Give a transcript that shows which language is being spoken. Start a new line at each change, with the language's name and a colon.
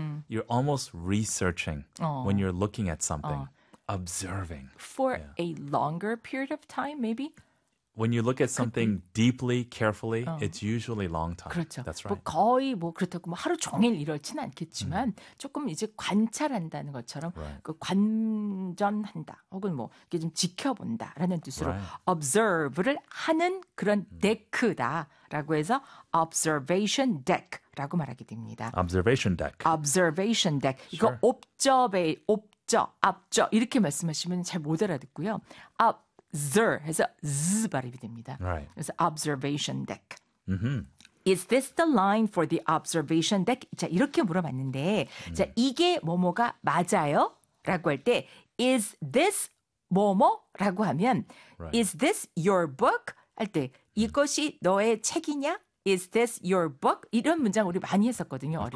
English: You're almost researching when you're looking at something, observing. For yeah. a longer period of time, maybe? When you look at something deeply, carefully, it's usually long time.
Korean: 그렇죠.
English: That's right.
Korean: 뭐 거의 뭐 그렇다고 뭐 하루 종일 이렇지는 않겠지만 조금 이제 관찰한다는 것처럼
English: right.
Korean: 그 관전한다 혹은 뭐 이렇게 좀 지켜본다라는 뜻으로
English: right.
Korean: observe를 하는 그런 데크다라고 해서 observation deck. 라고 말하게 됩니다.
English: Observation deck. Observation deck. Sure.
Korean: 이거 옵저베, 옵저, 앞저 이렇게 말씀하시면 잘 못 알아듣고요. zer 해서 z 발음이 됩니다.
English: Right.
Korean: 그래서 observation deck. Mm-hmm.
English: Is this the line for the observation deck?
Korean: 자, 이렇게 물어봤는데 자, 이게 뭐뭐가 맞아요? 라고 할 때
English: is this
Korean: 뭐뭐? 라고 하면
English: right. is this your book?
Korean: 할 때 이것이 너의 책이냐?
English: Is this your book?
Korean: 이런 문장 우리 많이 했었거든요. 어릴